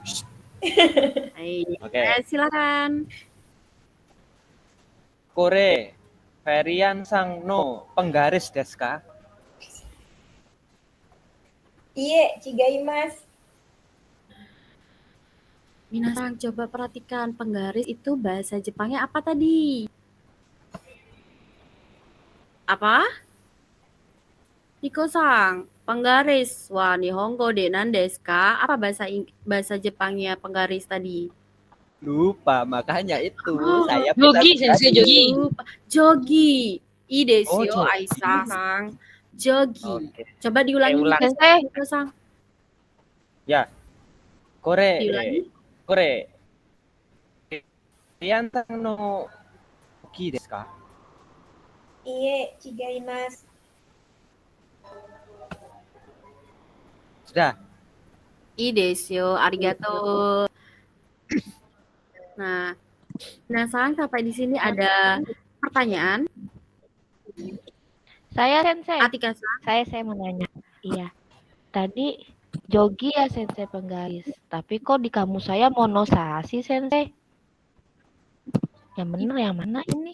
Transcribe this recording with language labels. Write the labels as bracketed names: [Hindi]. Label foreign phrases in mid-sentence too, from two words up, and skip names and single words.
[Indonesian] Oke. Silakan. [Japanese] Kore Ferian Sang no penggaris desu ka? いいえ、違います. [Indonesian] Minasang coba perhatikan penggaris itu bahasa Jepangnya apa tadi? Apa? Niko-sang, penggaris. Wah, [Japanese] 日本語 で 何 です か? [Indonesian] Apa bahasa Jepangnya penggaris tadi? Lupa, makanya itu saya [Japanese] 定規、先生、定規. 定規。いい です よ, jogi. Aisyah-sang. Jogi. [Indonesian] Oke. Coba diulangi Ulang. Sensei. Niko-sang. Ya. Kore Diulangi. [Japanese] Ferian さん の 定規 です か? いいえ、違います. [Indonesian] Sudah. [Japanese] いい です よ、ありがとう. [Indonesian] Nah, Minasang sampai di sini ada pertanyaan. Saya Sensei. Atika-san. Saya mau nanya. Iya. Tadi jogi ya Sensei penggaris. Tapi kok di kamus saya monosashi Sensei? Yang benar yang mana ini?